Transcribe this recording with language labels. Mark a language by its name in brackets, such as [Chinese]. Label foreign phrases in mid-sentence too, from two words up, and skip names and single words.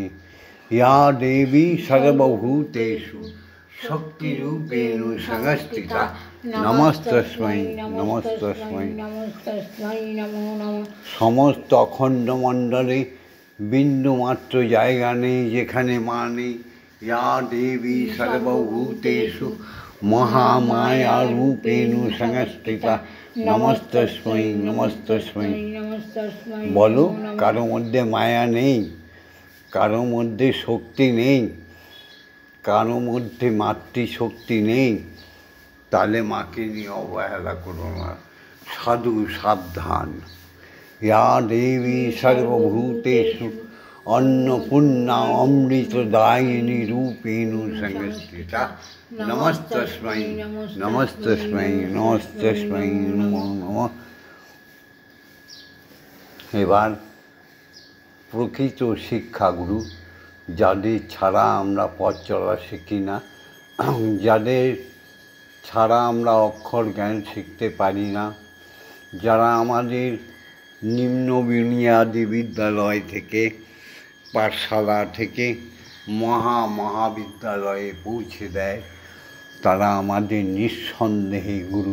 [Sanskrit] या देवी सर्वभूतेषु शक्तिरूपेण संस्थिता, नमस्तस्मै नमस्तस्मै। [Bangla] সমস্ত অখণ্ড মণ্ডলে বিন্দুমাত্র জায়গা নেই যেখানে মা নেই। [Sanskrit] या देवी सर्वभूतेषु महामाया रूपेणु संस्थिता नमस्तस्मै नमस्तस्मै। [Bangla] বলো কারো মধ্যে মায়া নেই, কারো মধ্যে শক্তি নেই, কারো মধ্যে মাতৃশক্তি নেই, তাহলে মাকে নিয়ে অবহেলা করো না। সাধু সাবধান। [Sanskrit] या देवी सर्वभूतेषु अन्नपूर्णा अमृतदायिनी रूपेणु संस्थिता नमस्तस्मै नमस्तस्मै नमस्तस्मै नमो नमः। [Bangla] এবার প্রকৃত শিক্ষাগুরু, যাদের ছাড়া আমরা পথ চলা শিখি না, যাদের ছাড়া আমরা অক্ষর জ্ঞান শিখতে পারি না, যারা আমাদের নিম্ন বুনিয়াদী বিদ্যালয় থেকে, পাঠশালা থেকে মহাবিদ্যালয়ে পৌঁছে দেয়, তারা আমাদের নিঃসন্দেহে গুরু।